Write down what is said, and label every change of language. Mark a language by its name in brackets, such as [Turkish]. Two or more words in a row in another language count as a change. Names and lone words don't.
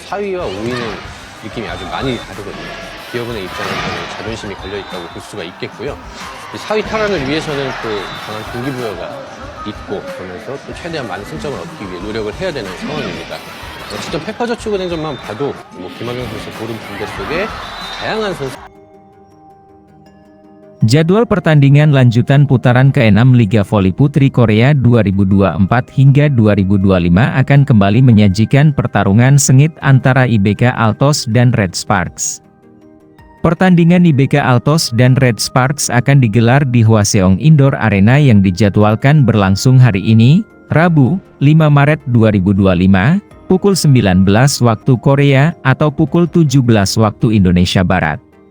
[Korean] 4위와 5위는 느낌이 아주 많이 다르거든요. 기업은행 입장에서는 자존심이 걸려있다고 볼 수가 있겠고요. 4위 탈환을 위해서는 또 강한 동기부여가 있고 그러면서 또 최대한 많은 승점을 얻기 위해 노력을 해야 되는 상황입니다. 어쨌든 페퍼저축은행전만 봐도 김학영 선수 고른 분대 속에 다양한 선수. [Indonesian] Jadwal pertandingan lanjutan putaran ke-6 Liga Voli Putri Korea 2024 hingga 2025 akan kembali menyajikan pertarungan sengit antara IBK Altos dan Red Sparks. Pertandingan IBK Altos dan Red Sparks akan digelar di Hwaseong Indoor Arena yang dijadwalkan berlangsung hari ini, Rabu, 5 Maret 2025, pukul 19 waktu Korea atau pukul 17 waktu Indonesia Barat.